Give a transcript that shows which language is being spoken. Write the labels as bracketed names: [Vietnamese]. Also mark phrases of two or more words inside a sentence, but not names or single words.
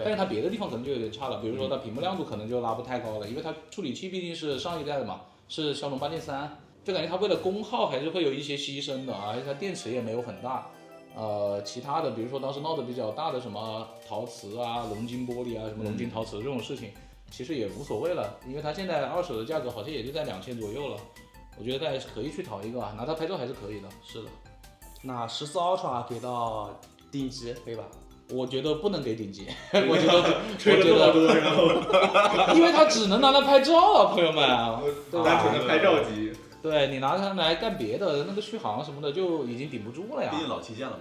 [Chinese] 但是它别的地方可能就有点差了，比如说它屏幕亮度可能就拉不太高了，因为它处理器毕竟是上一代的嘛，是驍龙8.3，就感觉它为了功耗还是会有一些牺牲的，而且它電池也沒有很大。其他的比如說當時鬧得比較大的什麼陶瓷啊、龍晶玻璃啊、什麼龍晶陶瓷這種事情，其實也無所謂了，因為它現在二手的價格好像也就在2000左右了。我覺得大家可以去淘一個啊，拿它拍照還是可以的。是的。那14 Ultra 給到頂級可以吧？我覺得不能給頂級，我覺得，然後因為它只能拿來拍照啊，朋友們。單純的拍照機。對，你拿它來幹別的，那個續航什麼的就已經頂不住了呀。畢竟老旗艦了嘛。